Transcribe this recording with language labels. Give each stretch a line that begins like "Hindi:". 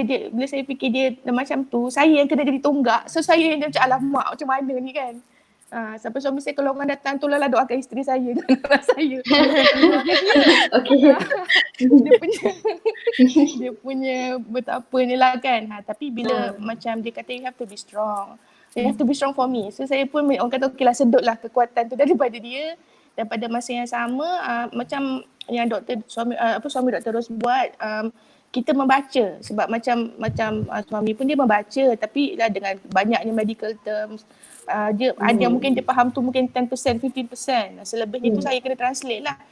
Malay: Bila saya fikir dia macam tu, saya yang kena jadi tonggak. So saya yang macam alamak macam mana ni kan. Sampai suami saya kalau orang datang tolonglah doakan isteri saya dan anak saya. Doakan dia. Okay. dia punya betapa ni lah kan. Tapi bila macam dia kata
English: you have to be strong. You have to be strong for me.
Malay: So saya pun orang kata okey lah, sedut lah kekuatan tu daripada dia. Dan pada masa yang sama macam yang suami Dr. Ros buat, kita membaca sebab macam suami pun dia membaca tapi lah dengan banyaknya medical terms. Dia ada yang mungkin dia faham tu mungkin 10%, 15%. Selebihnya tu saya kena translate lah.